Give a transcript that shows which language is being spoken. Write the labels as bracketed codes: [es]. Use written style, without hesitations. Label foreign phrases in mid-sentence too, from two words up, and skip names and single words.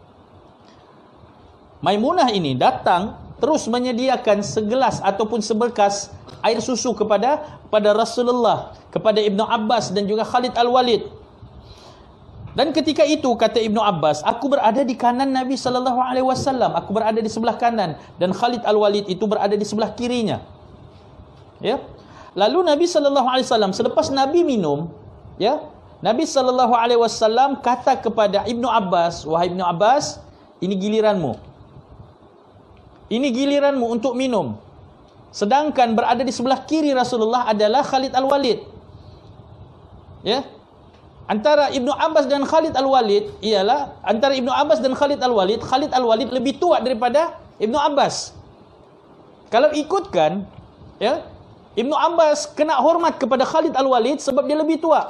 [ms] Maimunah ini datang terus menyediakan segelas ataupun seberkas air susu kepada Rasulullah, kepada Ibnu Abbas dan juga Khalid Al-Walid. Dan ketika itu kata Ibnu Abbas, aku berada di kanan Nabi [ar] صلى الله عليه وسلم, [ms] aku berada di sebelah kanan dan Khalid Al-Walid itu berada di sebelah kirinya. Ya. Lalu Nabi [ar] صلى الله عليه وسلم [ms] selepas Nabi minum, ya, Nabi [ar] صلى الله عليه وسلم [ms] kata kepada Ibnu Abbas, wahai Ibnu Abbas, ini giliranmu. Ini giliranmu untuk minum. Sedangkan berada di sebelah kiri Rasulullah adalah Khalid Al-Walid. Ya. Antara Ibnu Abbas dan Khalid Al-Walid ialah antara Ibnu Abbas dan Khalid Al-Walid lebih tua daripada Ibnu Abbas. Kalau ikutkan, ya, Ibnu Abbas kena hormat kepada Khalid Al-Walid sebab dia lebih tua.